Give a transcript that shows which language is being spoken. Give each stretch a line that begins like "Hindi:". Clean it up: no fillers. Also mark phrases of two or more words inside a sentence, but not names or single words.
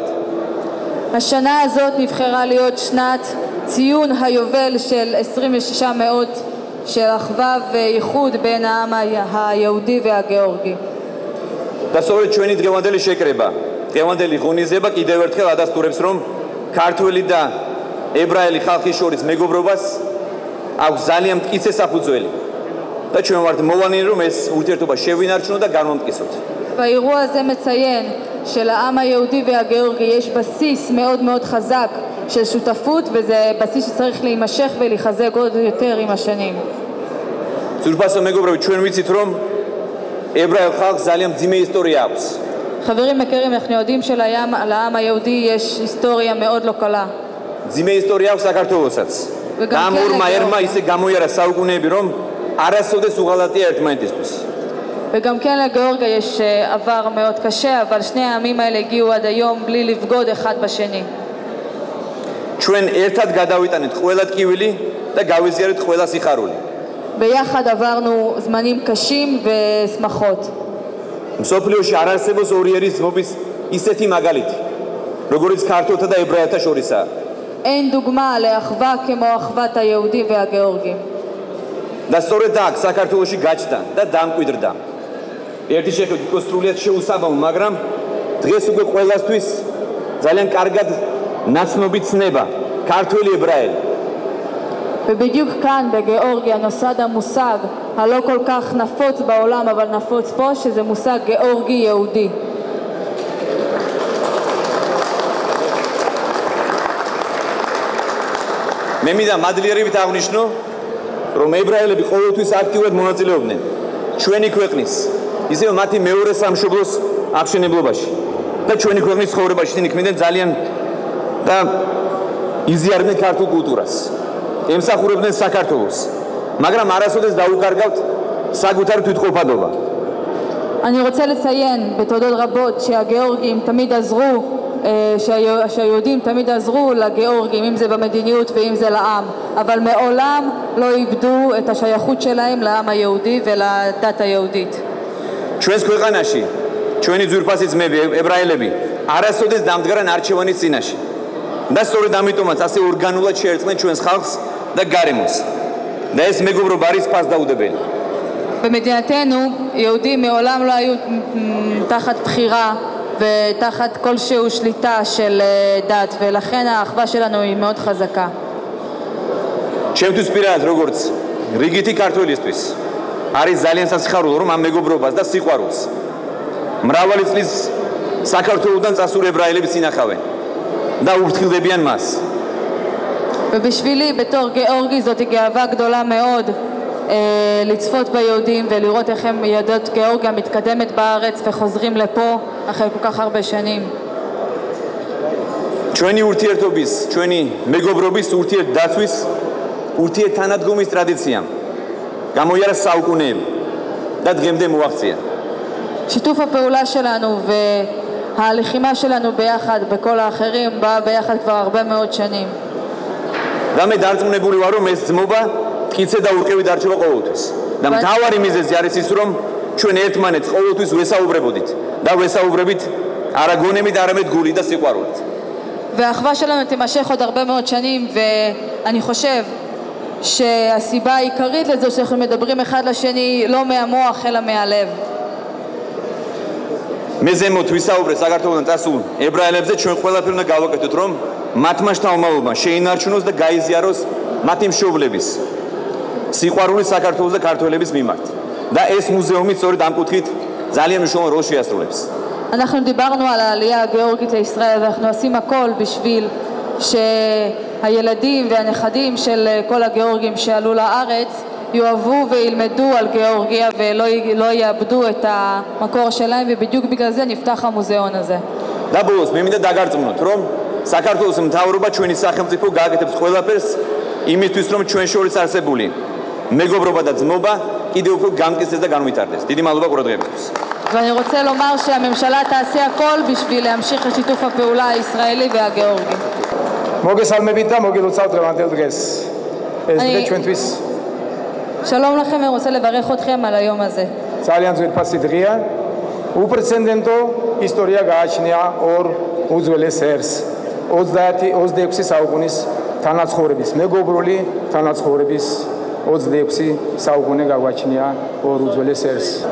Hebrew: השנה הזאת נבחרה להיות שנת ציון היובל של 2600 של אחווה וייחוד בין העם היהודי והגיאורגי.
Georgian: და სწორედ ჩვენი დღევანდელი შეკრება, დღევანდელი ღონისძიება კიდევ ერთხელ ადასტურებს რომ ქართველი და ებრაელი ხალხის შორის მეგობრობას აქვს ძალიან მტკიცე საფუძველი. და ჩვენ ვართ მოვანილი რომ ეს ურთიერთობა შევინარჩუნო და განვამტკიცოთ.
Hebrew: והאירוע הזה מציין שלעם היהודי והגיאורגי יש בסיס מאוד מאוד חזק של שותפות, וזה בסיס שצריך להימשך ולחזק עוד יותר עם השנים.
Georgian: ძვირფასო მეგობრები, ჩვენ ვიცით რომ ებრაელ ხალხს ძალიან მძიმე ისტორია აქვს.
Hebrew: חברים יקרים, אנחנו יודעים שלעם היהודי יש היסטוריה מאוד לא קלה.
Georgian: მძიმე ისტორია აქვს საქართველოსაც. და ამ ორმა ერმა ისე გამოიარა საუკუნეები რომ არასოდეს უღალატია ერთმანეთისთვის.
Hebrew: וגם כן לגיאורגיה יש עבר מאוד קשה, אבל שני העמים האלה הגיעו עד היום בלי לבגוד אחד בשני.
Georgian: ჩვენ ერთად გადავიტანეთ ყველა ტკივილი და გავიზიარეთ ყველა სიხარული.
Hebrew: ביחד עברנו זמנים קשים ושמחות.
Georgian: მსოფლიოში არ არსებობს ორიერი ძმობის ისეთი მაგალითი, როგორიც ქართველთა და ებრაელთა შორისაა.
Hebrew: אין דוגמה לאחווה כמו אחוות היהודי והגאורגי.
Georgian: და სწორედ აქ საქართველოში გაჩნდა და დამკვიდრდა. ერთი შეხედვით იყო სრულიად შეუსაბამო, მაგრამ დღეს უკვე ყველასთვის ძალიან კარგად ნაცნობი ცნება ქართველი ებრაელი.
Hebrew: ובדיוק כאן בגיאורגיה נוסד המושג הלא כל כך נפוץ בעולם אבל נפוץ פה, שזה מושג גיאורגי יהודי.
Georgian: მე მინდა მადლიერებით აღნიშნო, რომ ებრაელები ყოველთვის აქტიურად მონაწილეობდნენ ჩვენი ქვეყნის, ისევ მათი მეორე სამშობლოს აღშენებლობაში და ჩვენი ქვეყნის ცხოვრებაში. ისინი ქმნიდნენ ძალიან და იზიარებდნენ ქართულ კულტურას, ემსახურებდნენ საქართველოს, მაგრამ არასოდეს დაუკარგავთ საკუთარი თვითყოფადობა.
Hebrew: אני רוצה לציין בתודות רבות שהגיאורגים תמיד עזרו, שהיהודים תמיד עזרו לגיאורגים, אם זה במדיניות ואם זה לעם, אבל מעולם לא איבדו את השייכות שלהם לעם היהודי ולדת היהודית.
Georgian: ჩვენს ქვეყანაში, ჩვენი ძვირფასი ძმები, ებრაელები, არასოდეს დამდგარან არჩევანის წინაშე. და სწორედ ამიტომაც ასე ორგანულად შეერწყნენ ჩვენს ხალხს და გარემოს. და ეს მეგობრობა არის ფასდაუდებელი.
Hebrew: במדינתנו יהודים מעולם לא היו תחת בחירה ותחת כלשהו שליטה של דת, ולכן האחווה שלנו היא מאוד חזקה.
Georgian: ჩემთვის პირადად როგორც რიგითი ქართველისთვის არის ძალიან სასიხარულო, რომ ამ მეგობრობას და სიყვარულს მრავალი წლის საქართველოსთან წასული ებრაელები წინახავენ და ურთქილდებიან მას.
Hebrew: ובשבילי בתור גיאורגי זאת גאווה גדולה מאוד לצפות ביהודים ולראות איך הם יהדות גיאורגיה מתקדמת בארץ וחוזרים לפה אחרי כל כך הרבה שנים.
Georgian: ჩვენი ურთიერთობის, ჩვენი მეგობრობის ურთიერთდაცვის, ურთიერთთანადგომის ტრადიციამ გამოიარა საუკუნეები და დღემდე მოაღწია.
Hebrew: שיתוף הפעולה שלנו והלחימה שלנו ביחד בכל האחרים באה ביחד כבר הרבה מאוד שנים.
Georgian: და მე დარწმუნებული ვარ, რომ ეს ძმობა მტკიცე და ურყევი დარჩება ყოველთვის. და მთავარი მიზეზი არის ის, რომ ჩვენ ერთმანეთს ყოველთვის ვესაუბრებოდით და ვესაუბრებით არა გონებით, არამედ გული და სიყვარულით.
Hebrew: והאחווה שלנו תימשך עוד הרבה מאוד שנים, ואני חושב שהסיבה העיקרית לזה שאנחנו מדברים אחד לשני לא מהמוח אלא מהלב.
Georgian: მე ზემოთ ვისაუბრე საქართველოსთან წასულ ებრაელებზე, ჩვენ ყველაფერი უნდა გავაკეთოთ, რომ მათმა შთამომავლობა შეინარჩუნოს და გაიზიაროს მათი მშობლების სიყვარული საქართველოს და ქართველების მიმართ. და ეს მუზეუმი სწორედ ამ კუთხით ძალიან მნიშვნელოვან როლს შეასრულებს.
Hebrew: אנחנו דיברנו על העלייה הגיאורגית לישראל, ואנחנו עושים הכל בשביל שהילדים והנכדים של כל הגיאורגים שעלו לארץ יאהבו וילמדו על גיאורגיה ולא יאבדו את המקור שלהם, ובדיוק בגלל זה נפתח המוזיאון הזה.
Georgian: და ბოლოს მე მინდა დაგარწმუნოთ, რომ საქართველოს მთავრობა ჩვენი სახელმწიფო გააკეთებს ყველაფერს იმისთვის, რომ ჩვენ შორის არსებული მეგობრობა და ძმობა კიდევ უფრო გამტკიცდეს და განვითარდეს. დიდი მადლობა ყურადღებისთვის.
Hebrew: ואני רוצה לומר שהממשלה תעשה הכל בשביל להמשיך את שיתוף הפעולה הישראלי והגיאורגי.
Georgian: მოგესალმებით და მოგილოცავთ დღევანდელ დღეს. ეს დღე ჩვენთვის
Hebrew: שלום לכם, אני רוצה לברך אתכם על היום הזה.
Georgian: ძალიან ძვირფასი დღეა. უპრეცედენტო ისტორია გააჩნია ორ უძველეს ერს 26 საუკუნის თანაცხოვრების, მეგობრული თანაცხოვრების 26 საუკუნე გაგვაჩნია ორ უძველეს ერს.